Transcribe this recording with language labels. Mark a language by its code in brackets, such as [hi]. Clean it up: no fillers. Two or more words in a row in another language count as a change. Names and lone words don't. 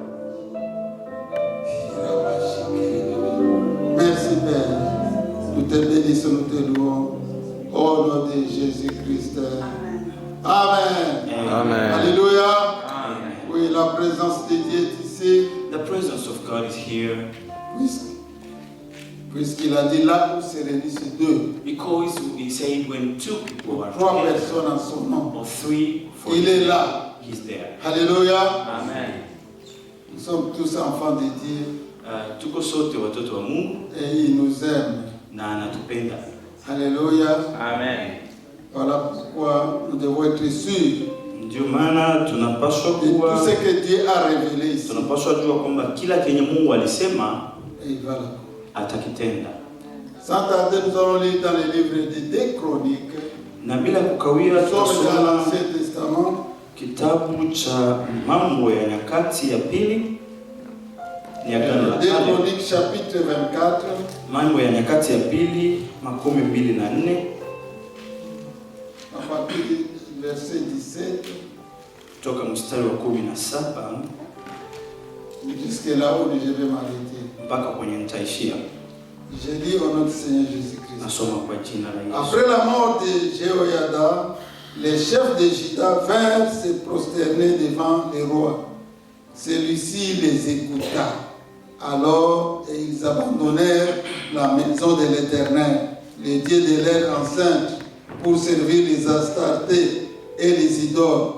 [fr] Merci, Père. Nous te bénissons, nous te louons. Au nom de Jésus-Christ. Amen. Amen. Alléluia. Amen. Oui, la présence de Dieu est ici. [en] The presence of God is here [fr] Puisqu'il a dit là où se réunissent deux, [en] because he said when two people are [fr] trois [en] together [fr] personnes en son nom, [en] or three, four, [fr] il est là. [en] he's there. [fr] Alléluia. Amen. Nous sommes tous enfants de Dieu [sw] Tuko sote watoto wa Mungu [fr] et il nous aime. [sw] na anatupenda. [fr] Alléluia. Amen. Voilà pourquoi nous devons être sûrs [sw] Ndio maana tunapaswa [fr] de tout [sw] kuwa [fr] ce que Dieu a révélé ici. [sw] tunapaswa jua kwamba kila kenye Mungu alisema [fr] Et il va là. [sw] atakitenda. [fr] Sans tarder, nous allons lire dans les livres de 2 Chroniques. [sw] Na bila kukawia [fr] Nous sommes dans [sw] tutasoma [fr] l'Ancien Testament. [sw] kitabu cha Mambo ya Nyakati ya Pili, ni Agano la [fr] 2 [sw] Kale. [fr] Chroniques chapitre 24. [sw] Mambo ya Nyakati ya Pili 24 [fr] À partir du verset 17. [sw] kutoka mstari wa 17 [fr] Jusqu'à là où je vais m'arrêter. [sw] mpaka kwenye nitaishia. [fr] Je lis au nom du Seigneur Jésus-Christ. [sw] Nasoma kwa jina la Yesu. [fr] Après la mort de Jéhoïada, les chefs de Juda vinrent se prosterner devant le roi. Celui-ci les écouta. Alors ils abandonnèrent la maison de l'Éternel, le Dieu de leur enceinte, pour servir les Astartés et les idoles.